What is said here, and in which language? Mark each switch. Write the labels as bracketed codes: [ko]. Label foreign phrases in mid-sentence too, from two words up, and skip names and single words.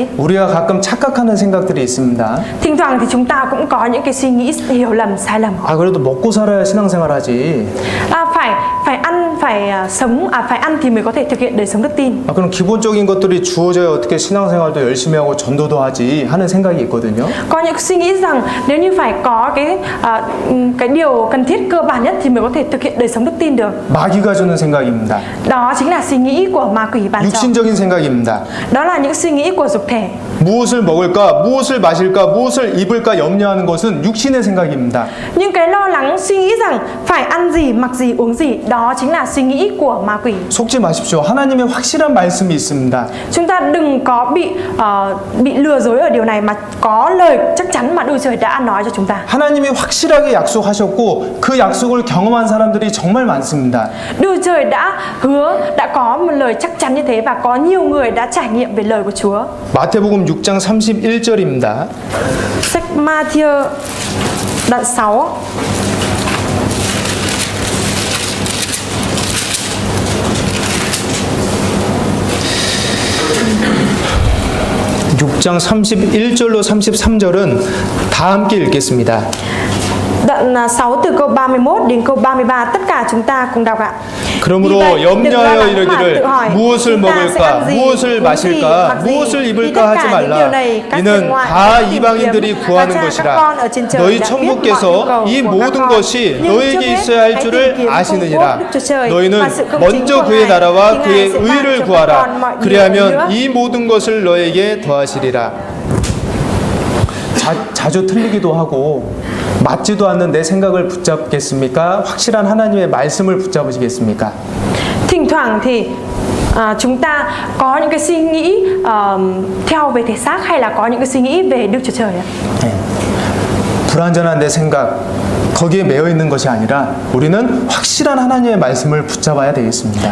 [ko] 우리가 가끔 착각하는 생각들이 있습니다. [vi] Thỉnh thoảng thì chúng ta cũng có những cái suy nghĩ hiểu lầm, sai lầm. [ko] 아, 그래도 먹고 살아야 신앙생활하지. [vi] Phải ăn, phải sống, phải ăn thì mới có thể thực hiện đời sống đức tin. [ko] 아, 그럼 기본적인 것들이 주어져야 어떻게 신앙생활도 열심히 하고 전도도 하지 하는 생각이 있거든요. [vi] Có những suy nghĩ rằng nếu như phải có cái điều cần thiết cơ bản nhất thì mới có thể thực hiện đời sống đức tin được. [ko] 마귀가 주는 생각입니다. [vi] Đó chính là suy nghĩ của ma quỷ ban cho. [ko] 육신적인 생각입니다. [vi] Đó là những suy nghĩ của dục thể. [ko] 무엇을 먹을까, 무엇을 마실까, 무엇을 입을까 염려하는 것은 육신의 생각입니다. [vi] Nhưng cái lo lắng suy nghĩ rằng phải ăn gì, mặc gì, uống gì, đó chính là suy nghĩ của ma quỷ. [ko] 속지 마십시오. 하나님의 확실한 말씀이 있습니다. [vi] Chúng ta đừng có bị lừa dối ở điều này, mà có lời chắc chắn mà Đức Trời đã nói cho chúng ta. [ko] 하나님이 확실하게 약속하셨고 그 약속을 경험한 사람들이 정말 많습니다. [vi] Đức Trời đã hứa, đã có một lời chắc chắn như thế, và có nhiều người đã trải nghiệm về lời của Chúa. [ko] 마태복음 6장 31절입니다. [vi] Sách Ma-thi-ơ đoạn 6. [ko] (6장 31절로 33절은 다 함께 읽겠습니다. [vi] Đoạn 6 từ câu 31 đến câu 33, tất cả chúng ta cùng đọc ạ. [ko] 그러므로 [vi] Vì vậy, đừng lo [ko] 염려하여 [vi] lắng mà [ko] 이르기를 [vi] tự hỏi, [ko] 무엇을 [vi] chúng ta sẽ [ko] 먹을까, [vi] ăn gì, [ko] 무엇을 [vi] uống gì, [ko] 마실까, [vi] mặc gì. [ko] 무엇을 [vi] Vì [ko] 입을까 [vi] tất [ko] 하지 [vi] cả những điều [ko] 말라. [vi] này, các [ko] 이는 [vi] dân ngoại [ko] 다 [vi] đã tìm [ko] 이방인들이 [vi] kiếm, [ko] 구하는 [vi] và cha các [ko] 것이라. [vi] con ở trên trời [ko] 너희 [vi] đã biết mọi nhu [ko] 천국께서 [vi] cầu [ko] 이 [vi] của các [ko] 모든 [vi] con. [ko] 것이 [vi] Nhưng [ko] 너에게 [vi] trước hết, [ko] 있어야 할 [vi] hãy [ko] 줄을 [vi] tìm kiếm công quốc [ko] 아시느니라. [vi] Đức Chúa Trời [ko] 너희는 [vi] và sự công chính [ko] 먼저 [vi] của [ko] 그의 [vi] Ngài, [ko] 나라와 [vi] thì Ngài [ko] 그의 [vi] sẽ ban [ko] 의를 [vi] cho các [ko] 구하라. [vi] con mọi điều nữa. [ko] 그리하면 이 모든 것을 너에게 더하시리라. 자주 틀리기도 하고 맞지도 않는 내 생각을 붙잡겠습니까? 확실한 하나님의 말씀을 붙잡으시겠습니까? [vi] Thỉnh thoảng thì chúng ta có những cái suy nghĩ theo về thể xác, hay là có những cái suy nghĩ về Đức Chúa Trời ạ. [ko] 네. 불완전한 내 생각 거기에 매여 있는 것이 아니라 우리는 확실한 하나님의 말씀을 붙잡아야 되겠습니다.